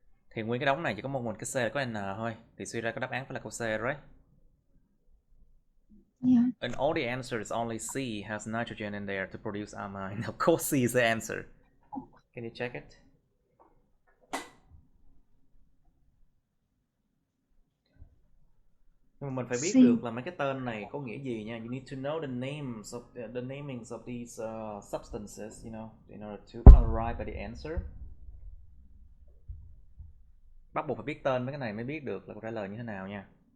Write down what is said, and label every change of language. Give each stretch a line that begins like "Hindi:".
Vietnamese: Thì nguyên cái đống này chỉ có một cái C là có N thôi. Thì suy ra cái đáp án phải là câu C, right?
English: Yeah. And all the answers, only C has nitrogen in there to produce amine. Of course C is the answer. Can you check it?
Vietnamese: Nhưng mà mình phải biết được là mấy cái tên này có nghĩa gì nha.
English: You need to know the namings of these substances, you know, in order to arrive at the answer.
Vietnamese: Bắt buộc phải biết tên mấy cái này mới biết được là câu trả lời như thế nào nha.